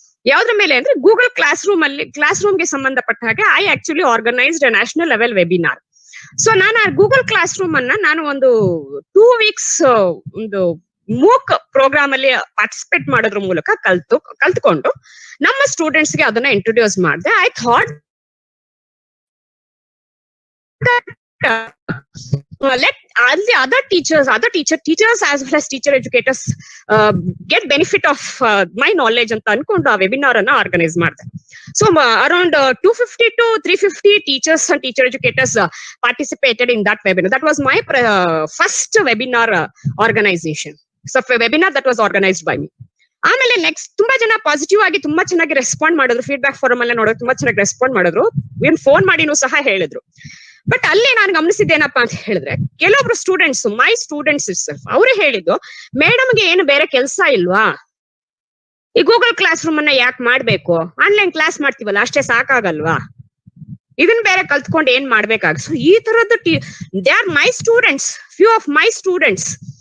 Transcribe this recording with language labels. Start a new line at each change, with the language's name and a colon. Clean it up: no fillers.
Kannada: ಯಾವ್ದ್ರ ಮೇಲೆ ಅಂದ್ರೆ ಗೂಗಲ್ ಕ್ಲಾಸ್ ರೂಮ್ಗೆ ಸಂಬಂಧಪಟ್ಟ ಹಾಗೆ
English: I actually organised national level webinar.
Kannada: So ನಾನು ಗೂಗಲ್ ಕ್ಲಾಸ್ ರೂಮ್ ಅನ್ನ ನಾನು ಒಂದು 2 weeks ಒಂದು ಮೂಕ್ ಪ್ರೋಗ್ರಾಮ್ ಅಲ್ಲಿ ಪಾರ್ಟಿಸಿಪೇಟ್ ಮಾಡೋದ್ರ ಮೂಲಕ ಕಲ್ತ್ಕೊಂಡು ನಮ್ಮ ಸ್ಟೂಡೆಂಟ್ಸ್ ಗೆ ಅದನ್ನ ಇಂಟ್ರೊಡ್ಯೂಸ್ ಮಾಡಿದೆ.
English: I thought let all the other teachers as well as teacher educators get benefit of my knowledge
Kannada: ಅಂತ ಅನ್ಕೊಂಡು ಆ ವೆಬಿನಾರ್ ಅನ್ನ ಆರ್ಗನೈಸ್ ಮಾಡಿದೆ.
English: So around 250 to 350 teachers and teacher educators participated in that webinar. That was my first webinar organization. So webinar that was organized by me.
Kannada: ಆಮೇಲೆ next ತುಂಬಾ ಜನ positive ಆಗಿ ತುಂಬಾ ಚೆನ್ನಾಗಿ ರೆಸ್ಪಾಂಡ್ ಮಾಡಿದ್ರು. ಫೀಡ್ಬ್ಯಾಕ್ ಫಾರಂ ಅಲ್ಲ ನೋಡೋದು ತುಂಬಾ ಚೆನ್ನಾಗಿ ರೆಸ್ಪಾಂಡ್ ಮಾಡಿದ್ರು, ಏನ್ ಫೋನ್ ಮಾಡಿನೂ ಸಹ ಹೇಳಿದ್ರು. ಬಟ್ ಅಲ್ಲಿ ನಾನು ಗಮನಿಸಿದ್ದೇನಪ್ಪಾ ಅಂತ ಹೇಳಿದ್ರೆ, ಕೆಲವೊಬ್ರು ಸ್ಟೂಡೆಂಟ್ಸ್,
English: my students itself,
Kannada: ಅವ್ರು ಹೇಳಿದ್ದು, ಮೇಡಮ್ಗೆ ಏನು ಬೇರೆ ಕೆಲಸ ಇಲ್ವಾ, ಈ ಗೂಗಲ್ ಕ್ಲಾಸ್ ರೂಮ್ ಅನ್ನ ಯಾಕೆ ಮಾಡ್ಬೇಕು, ಆನ್ಲೈನ್ ಕ್ಲಾಸ್ ಮಾಡ್ತೀವಲ್ಲ ಅಷ್ಟೇ ಸಾಕಾಗಲ್ವಾ, ಇದನ್ನ ಬೇರೆ ಕಲ್ತ್ಕೊಂಡು ಏನ್ ಮಾಡ್ಬೇಕಾಗ. ಸೊ ಈ ತರದ್ದು
English: they are my students,
Kannada: few of my students.